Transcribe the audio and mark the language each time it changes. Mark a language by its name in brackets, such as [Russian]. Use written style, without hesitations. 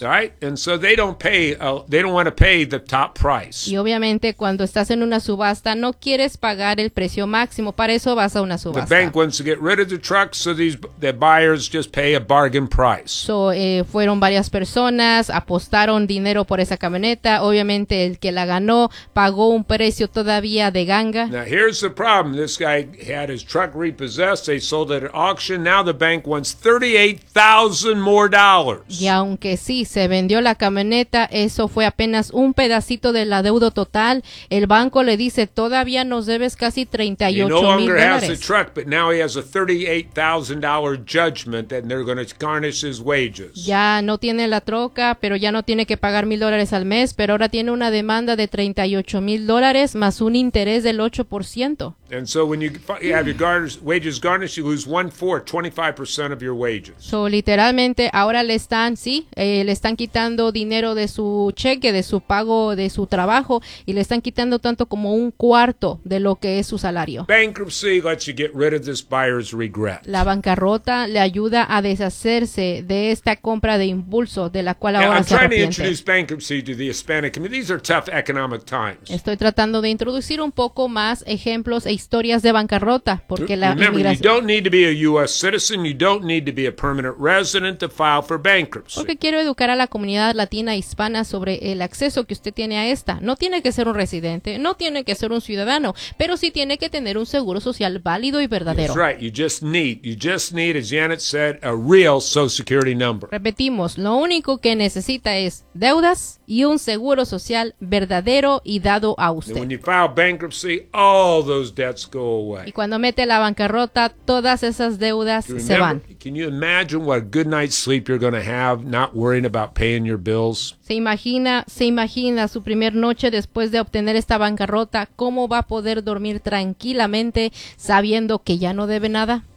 [English] Right? And so they don't want to pay the top price. [Spanish] Y obviamente cuando estás en una subasta no quieres pagar el precio máximo, para eso vas a una subasta. [English] The bank wants to get rid of the trucks so the buyers just pay a bargain price. [Spanish] So fueron varias personas, apostaron dinero por esa camioneta, obviamente el que la ganó pagó un precio todavía de ganga. [English] Now here's the problem. This guy had his truck repossessed, they sold it at auction. Now the bank wants $38,000 more. [Spanish] Y aunque sí se vendió la camioneta, eso fue apenas un pedacito de la deuda total. El banco le dice, todavía nos debes casi $38,000. [English] He no longer has the truck, but now he has a $38,000 judgment and they're going to garnish his wages. [Spanish] Ya no tiene la troca, pero ya no tiene que pagar $1,000 al mes, pero ahora tiene una demanda de $38,000 más un interés del 8%. [English] And so when you have your wages garnished, you lose 1/4, 25% of your wages. [Spanish] So literalmente ahora le están quitando dinero de su cheque, de su pago, de su trabajo, y le están quitando tanto como un cuarto de lo que es su salario. [English] Bankruptcy lets you get rid of this buyer's regret. [Spanish] La bancarrota le ayuda a deshacerse de esta compra de impulso de la cual ahora se arrepiente. [English] I'm trying to introduce bankruptcy to the Hispanic community. These are tough economic times. [Spanish] Estoy tratando de introducir un poco más ejemplos e historias de bancarrota porque la [English] inmigración. You don't need to be a U.S. citizen. You don't need to be a permanent resident to file for bankruptcy. [Spanish] Porque quiero educar a la comunidad latina hispana sobre el acceso que usted tiene a esta. No tiene que ser un residente. No tiene que ser un ciudadano. Pero sí tiene que tener un seguro social válido y verdadero. [English] That's right. You just need, as Janet said, a real Social Security number. [Spanish] Repetimos, lo único que necesita es deudas y un seguro social verdadero y dado a usted. [English] And when you file bankruptcy, all those debts go away. [Spanish] Y cuando mete la bancarrota, todas esas deudas se van. [English] Can you imagine what a good night's sleep you're going to have not worrying about paying your bills? [Spanish] Se imagina su primer noche después de obtener esta bancarrota, ¿cómo va a poder dormir tranquilamente sabiendo que ya no debe nada?